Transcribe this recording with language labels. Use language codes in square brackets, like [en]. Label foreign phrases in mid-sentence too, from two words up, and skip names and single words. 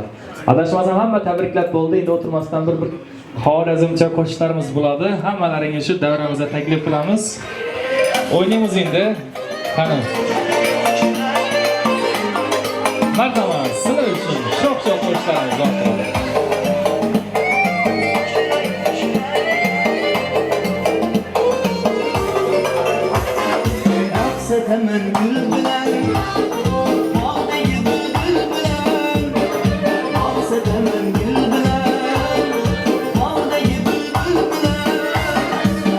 [uz] Adashmasam hamma tabriklab bo'ldi. Endi o'tirmasdan bir xorazmcha qo'shiqlarimiz bo'ladi. Hammalaringiz shu davramizga taklif qilamiz. O'ynaymiz endi. Qani. Marhamat, sizlar uchun sho'x-sho'x qo'shiqlarimiz bor. [tk] Hemen gül bilen, bağdayı bülbül bilen. Ağzet hemen gül bilen, bağdayı bülbül bilen.